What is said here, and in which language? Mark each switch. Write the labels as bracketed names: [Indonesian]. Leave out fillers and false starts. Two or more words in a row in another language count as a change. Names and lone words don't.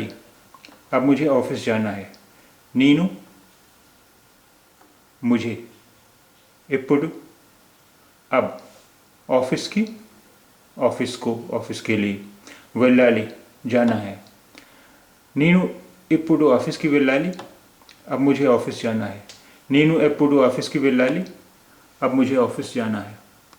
[Hindi] अब मुझे ऑफिस जाना है। నేను मुझे, ఎప్పుడు, अब, ऑफिस की, ऑफिस को, ऑफिस के लिए, వెళ్ళాలి, जाना है। [Telugu] నేను ఇప్పుడు ఆఫీస్కి వెళ్ళాలి, [Hindi] अब मुझे ऑफिस जाना है। [Telugu] నేను ఎప్పుడు ఆఫీస్కి వెళ్ళాలి, [Hindi] अब मुझे ऑफिस जाना है।